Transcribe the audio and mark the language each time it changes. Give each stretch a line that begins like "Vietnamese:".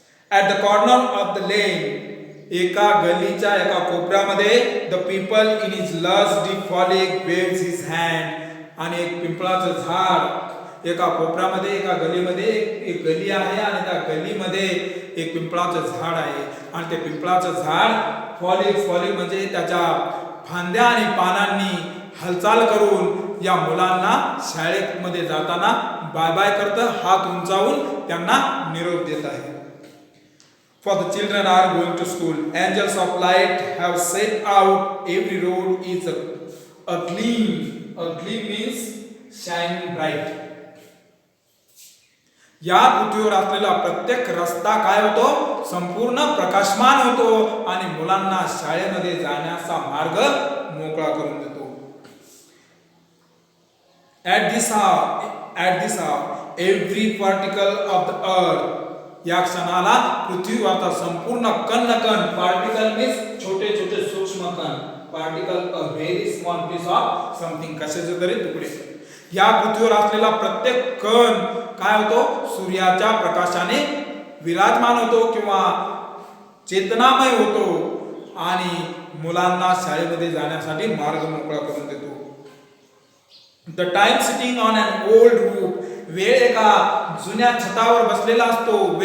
English: At the corner of the lane,
Marathi: एका गलीच्या एका कोपऱ्यामध्ये,
English: the people in his lush deep foliage waves his hand.
Marathi: आणि एक पिंपळाचं झाड एका कोपऱ्यामध्ये, एका गलीमध्ये, एक गली आहे आणि त्या गलीमध्ये एक पिंपळाचं झाड आहे आणि ते पिंपळाचं झाड फॉलिग म्हणजे त्याच्या फांद्या आणि पानांनी हालचाल करून या मुलांना शाळेमध्ये जाताना बाय बाय करतं, हात उंचावून त्यांना निरोप देत आहे.
English: For the children are going to school. Angels of light have set out. Every road is a gleam. A gleam means shining bright.
Marathi: या पृथ्वीवर असलेला प्रत्येक रस्ता काय होतो, संपूर्ण प्रकाशमान होतो आणि मुलांना शाळेमध्ये जाण्याचा मार्ग मोकळा करून देतो. At this hour, every particle of the earth. या क्षणाला पृथ्वीवरचा संपूर्ण कण,
English: particle means
Marathi: छोटे छोटे सूक्ष्म कण,
English: particle a very small piece of something,
Marathi: कशाचे तरी तुकडे. या पृथ्वीवर असलेला प्रत्येक कण काय होतो, सूर्याच्या प्रकाशाने विराजमान होतो किंवा चेतनामय होतो आणि मुलांना शाळेमध्ये जाण्यासाठी मार्ग मोकळा करून देतो.
English: The time sitting on an old roof.
Marathi: वेळ एका जुन्या छतावर बसलेला असतो.